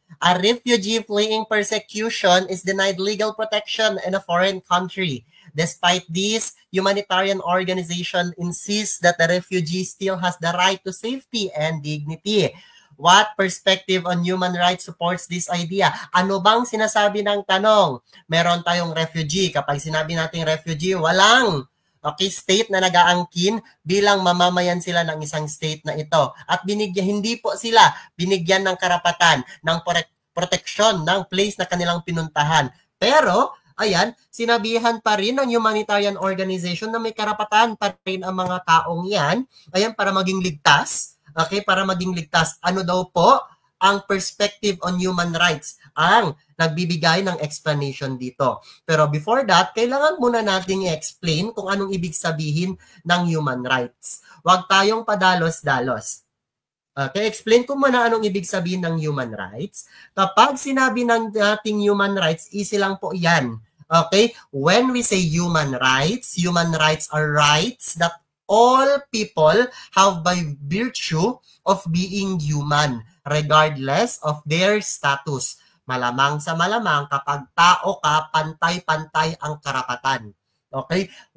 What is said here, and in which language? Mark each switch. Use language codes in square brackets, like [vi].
[en] A refugee fleeing persecution is denied legal protection in a foreign country. Despite this, humanitarian organization insists that the refugee still has the right to safety and dignity. What perspective on human rights supports this idea? [tl] Ano bang sinasabi ng tanong? Meron tayong refugee. Kapag sinabi nating refugee, walang state na nag-aangkin bilang mamamayan sila ng isang state na ito. At hindi po sila binigyan ng karapatan, ng proteksyon, ng place na kanilang pinuntahan. Pero, ayan, sinabihan pa rin ng humanitarian organization na may karapatan pa rin ang mga taong yan, ayan, para maging ligtas. Okay, para maging ligtas. Ano daw po ang [en] perspective on human rights [tl] ang nagbibigay ng explanation dito. Pero [en] before that, [tl] kailangan muna nating i-explain kung anong ibig sabihin ng human rights. Huwag tayong padalos-dalos. Okay, explain ko muna anong ibig sabihin ng human rights. Kapag sinabi ng ating human rights, easy lang po yan. [en] Okay, when we say human rights are rights that all people have by virtue of being human, regardless of their status. [tl] Malamang sa malamang, kapag tao ka, pantay-pantay ang karapatan. Okay?